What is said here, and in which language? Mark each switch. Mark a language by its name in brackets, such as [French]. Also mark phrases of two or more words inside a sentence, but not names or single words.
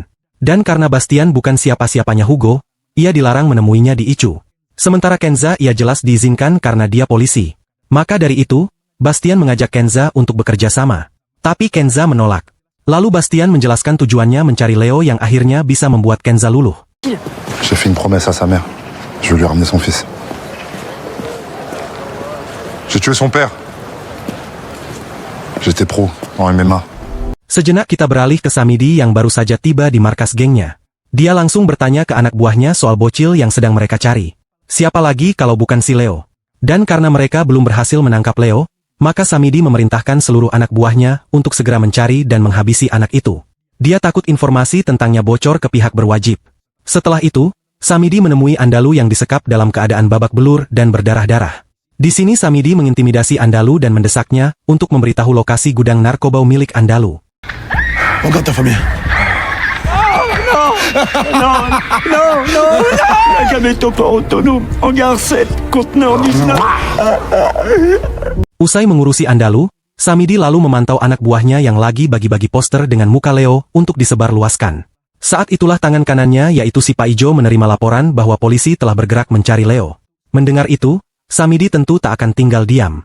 [Indonesian] Dan karena Bastian bukan siapa-siapanya Hugo, ia dilarang menemuinya di ICU. Sementara Kenza ia jelas diizinkan karena dia polisi. Maka dari itu, Bastian mengajak Kenza untuk bekerja sama. Tapi Kenza menolak. Lalu Bastian menjelaskan tujuannya mencari Leo yang akhirnya bisa membuat Kenza luluh. [French] j'ai fait une promesse à sa mère. Je veux lui ramener son fils. J'ai tué son père. J'étais pro en MMA. [Indonesian] Sejenak kita beralih ke Samidi yang baru saja tiba di markas gengnya. Dia langsung bertanya ke anak buahnya soal bocil yang sedang mereka cari. Siapa lagi kalau bukan si Leo? Dan karena mereka belum berhasil menangkap Leo, maka Samidi memerintahkan seluruh anak buahnya untuk segera mencari dan menghabisi anak itu. Dia takut informasi tentangnya bocor ke pihak berwajib. Setelah itu, Samidi menemui Andalu yang disekap dalam keadaan babak belur dan berdarah-darah. Di sini Samidi mengintimidasi Andalu dan mendesaknya untuk memberitahu lokasi gudang narkoba milik Andalu. [French] Regarde ta famille. La gamme est pas autonome. Hangar 7, conteneur 19. [Indonesian] Usai mengurusi Andalu, Samidi lalu memantau anak buahnya yang lagi bagi-bagi poster dengan muka Leo untuk disebarluaskan. Saat itulah tangan kanannya yaitu si Pak Ijo menerima laporan bahwa polisi telah bergerak mencari Leo. Mendengar itu, Samidi tentu tak akan tinggal diam.